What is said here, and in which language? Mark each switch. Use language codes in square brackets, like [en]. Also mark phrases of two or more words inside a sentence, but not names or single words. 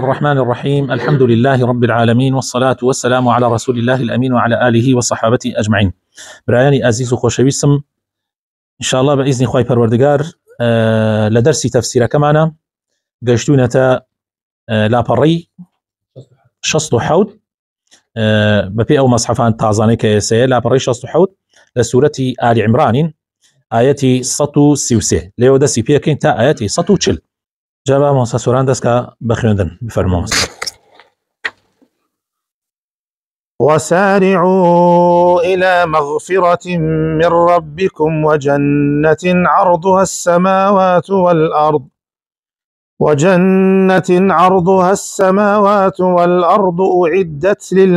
[ar] الرحمن الرحيم. الحمد لله رب العالمين، والصلاة والسلام على رسول الله الأمين وعلى آله وصحابته أجمعين. [ckb] برایانی عزیز و خۆشەویستم، انشاءالله بإذن خوای پەروەردگار لدرسی تەفسیرەکەمانە گەشتوونەتە لاپەڕەی 67 بەپێی ئەو مەصحەفان تازانەی کە ئێسەیە، لاپەڕەی 67 لە سوورەتی ئالی عیمرانین، ئایەتی 133 لێوە دەستی پێکەین تا ئایەتی 140. جابا مۆسا سۆران دەستکە بە خوێندن بفەرمۆ. [ar] وسارعوا إلى مغفرة من ربكم وجنة عرضها السماوات والأرض أعدت